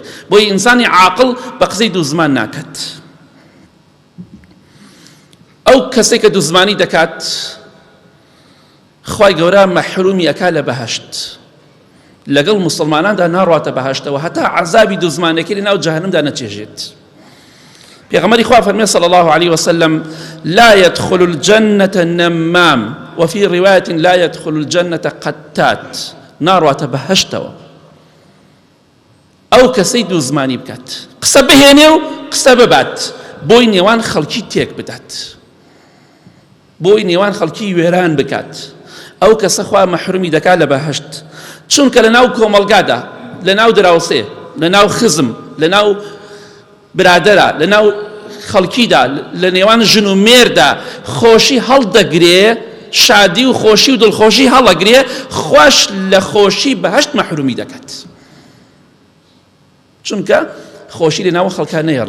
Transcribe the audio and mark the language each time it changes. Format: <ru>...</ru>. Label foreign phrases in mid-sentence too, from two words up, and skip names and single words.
<ckb>بۆی ئینسانی عاقڵ بە قسەی دوو زمان ناکات. ئەو کەسێک کە دوو زمانی دەکات خوای گەورە مەحرومی ئەکا لە بەهەشت، لەگەڵ موسڵماناندا ناڕواتە بەهەشتەوە، هەتا عەزابی دوو زمانەکەی لە ناو جەهەنەمدا نەچێژێت. پێغەمبەری خوا فەرمێ</ckb> <ar>صلی الله عليه وسلم لا يدخل الجنة نمام وفي رواية لا يدخل الجنة قتات.</ar> <ckb>ناڕواتە بەهەشتەوە ئەو کەسەی دوو زمانی بکات، قسە بهێنێ و قسە ببات، بۆی نێوان خەڵکی تێک بدات، بۆی نێوان خەڵکی وێران بکات. ئەو کەسە خوا مەحرومی دەکات لە بەهەشت، چونکە لە ناو کۆمەڵگادا، لە ناو دراوسێ، لە ناو خزم، لە ناو برادەرە، لە ناو خەڵکیدا، لە نێوان ژن و مێردا خۆشی هەڵدەگرێ، شادی و خۆشی و دڵخۆشی هەڵەگرێ، خوش لە خۆشی بەهەشت مەحرومی دەکات، چونکە خۆشی لە ناو خەڵکان نەیەڵە.</ckb>